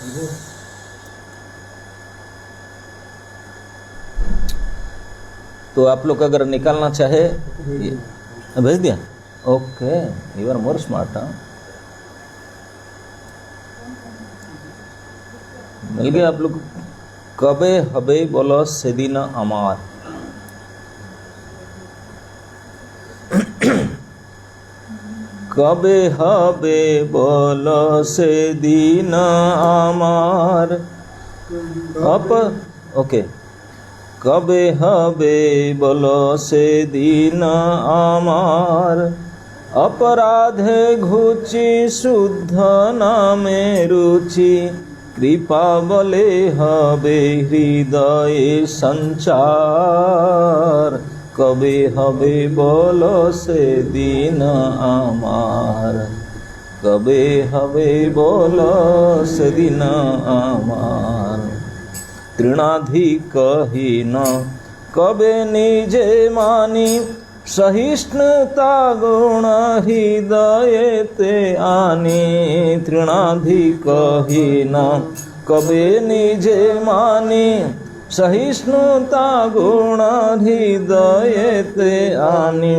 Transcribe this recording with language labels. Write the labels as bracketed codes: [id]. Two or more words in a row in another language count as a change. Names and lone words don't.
[hi] तो आप लोग अगर निकालना चाहे, भेज दिया, ओके, [en] you are more smart. [hi] हाँ, मिल गया आप लोग। [bn] কবে হবে বলো সেদিন আমার, কবে হবে বলো সেদিন আমার ओके, কবে হবে বলো সেদিন আমার অপরাধে ঘুচি শুদ্ধ নামে রুচি কৃপা বলে হবে হৃদয় সঞ্চার কবে হবে বলো সেদিন আমার, কবে হবে বলো সেদিন আমার। তৃণাধিকহীন কবে নিজে মানি সহিষ্ণুতা গুণ হৃদয় তে আনি। তৃণাধিকহীন কবে নিজে মানি সহিষ্ণুতা গুণ হৃদয় তে আনি।